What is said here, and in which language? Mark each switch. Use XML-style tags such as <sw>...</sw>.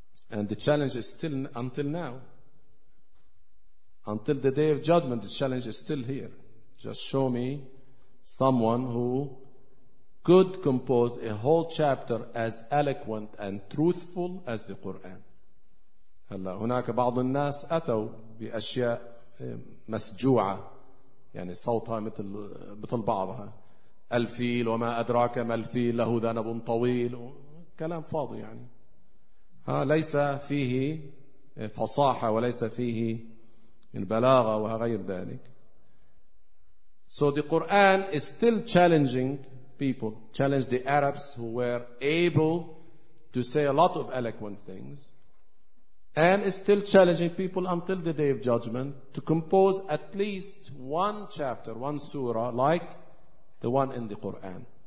<en>And the challenge is still until now. Until the day of judgment, the challenge is still here. Just show me someone who could compose a whole chapter as eloquent and truthful as the Quran.</en> <ar>هلا هناك بعض الناس أتوا بأشياء مسجوعة يعني صوتها مثل بعضها الفيل وما أدراك ما الفيل له ذنب طويل كلام فاضي يعني ليس فيه فصاحة وليس فيه البلاغة وغير ذلك.</ar> <en>So the Quran is still challenging people, challenged the Arabs who were able to say a lot of eloquent things. And is still challenging people until the day of judgment to compose at least one chapter, one surah, like the one in the Quran.</en>